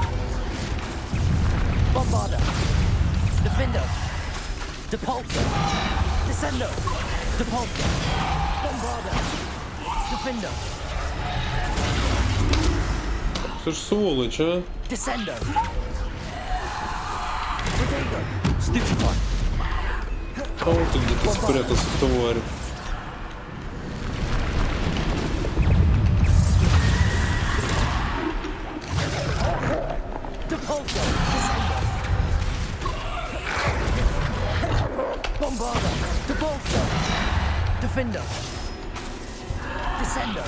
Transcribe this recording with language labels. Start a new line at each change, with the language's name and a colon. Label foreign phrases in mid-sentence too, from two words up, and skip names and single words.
Russian: Bombarder! Defender! Depulsor! Descender! Depulsor! Bombarder! Defender! Что ж сволочь, а? Descender! Protego! Stupefy! А вот ты где-то спрятался, тварь. Depulsor! Descender! Bombarder! Depulsor! Defender! Descender!